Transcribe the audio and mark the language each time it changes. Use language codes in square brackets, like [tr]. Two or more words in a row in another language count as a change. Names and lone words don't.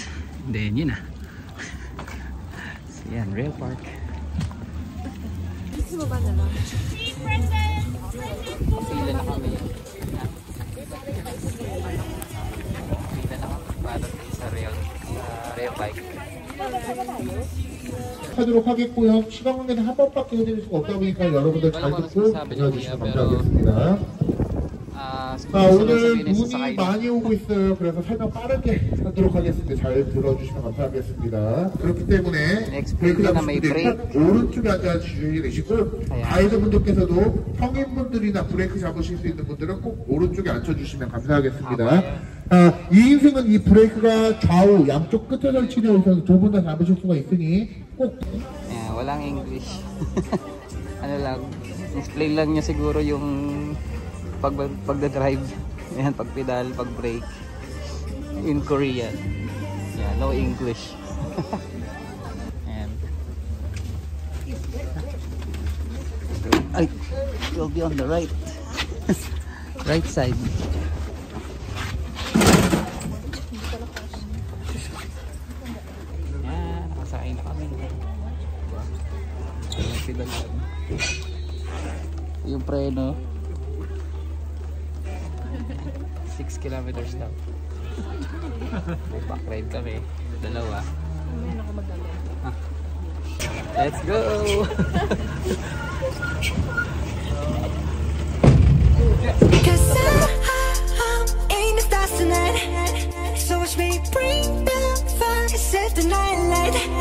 [tl] Then, yun na. So, yan, Rail Park. Pila na kami. Pila na kami para sa [en] rail bike. [ko] 하도록 하겠고요. 시간 관계는 한 번밖에 해드릴 수가 없다 보니까 여러분들 잘 듣고 들어주시면 감사하겠습니다. 오늘 눈이 많이 오고 있어요. 그래서 설명 빠르게 하도록 하겠습니다. 잘 들어주시면 감사하겠습니다. 그렇기 때문에 브레이크 잡으시면 오른쪽에 앉아주시게 되시고 가이드분들께서도 성인분들이나 브레이크 잡으실 수 있는 분들은 꼭 오른쪽에 앉혀주시면 감사하겠습니다. 이 인생은 이 브레이크가 좌우 양쪽 끝에 설치되어 있어서 두 분 다 잡으실 수가 있으니 꼭 [tl] walang English. Ano lang, explain lang niya siguro yung pagda-drive, yan, pag-pedal, pag-brake [en] in Korean. Yeah, no English. And ay, it will be on the right right side. [tl] Yan, nakasakay na kami. Pedal yung preno 6 kilometers daw. May [en] back ride [tl] kami. Dalawa. [en] Let's go! Cause I'm in the stars tonight. So watch me bring the fire, set the night light.